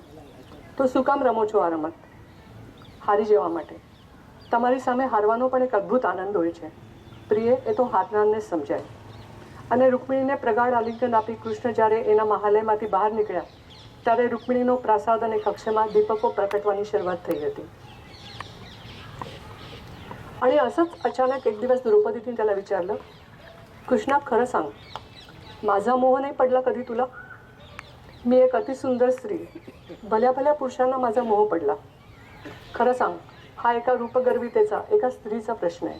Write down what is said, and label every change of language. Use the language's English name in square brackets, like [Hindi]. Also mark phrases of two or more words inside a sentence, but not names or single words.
[Gujarati] તો શું કામ રમો છો આ રમત? હારી જવા માટે. તમારી સામે હારવાનો પણ એક અદ્ભુત આનંદ હોય છે. પ્રિય એ તો હારનારને સમજાય. અને રૂકમિણીને પ્રગાઢ આલિંગન આપી કૃષ્ણ જ્યારે એના મહાલયમાંથી બહાર નીકળ્યા ત્યારે રૂકમિણીનો પ્રાસાદ અને કક્ષમાં દીપકો પ્રગટવાની શરૂઆત થઈ હતી. [Marathi] आणि असंच अचानक एक दिवस द्रौपदीने त्याला विचारलं, कृष्णा खरं सांग, माझा मोह नाही पडला कधी तुला? मी एक अतिसुंदर स्त्री, भल्या भल्या पुरुषांना माझा मोह पडला. खरं सांग, हा एका रूपगर्वितेचा, एका स्त्रीचा प्रश्न आहे.